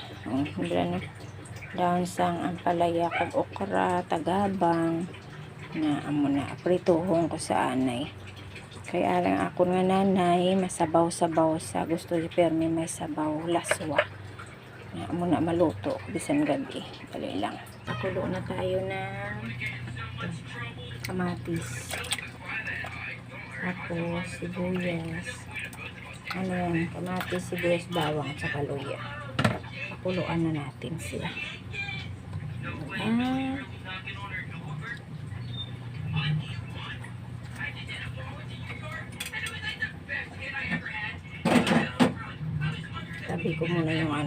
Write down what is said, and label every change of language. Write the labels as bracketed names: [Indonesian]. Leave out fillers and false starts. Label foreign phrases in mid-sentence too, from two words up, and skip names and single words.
[Hiligaynon] Daon sang ampalaya kag okra, tagabang na amo na prituhon ko sa anay. Kay alang ako nga nanay masabaw-sabaw sa gusto permi may sabaw laswa. Na amo na maluto bisan gabi. Dali lang. [Filipino] Pakulo na tayo ng kamatis. Tapos sibuyas. Ano yan? Kamatis, sibuyas, bawang, at saka luya. Pakuluan na natin sila. Sabi ko muna yung ano.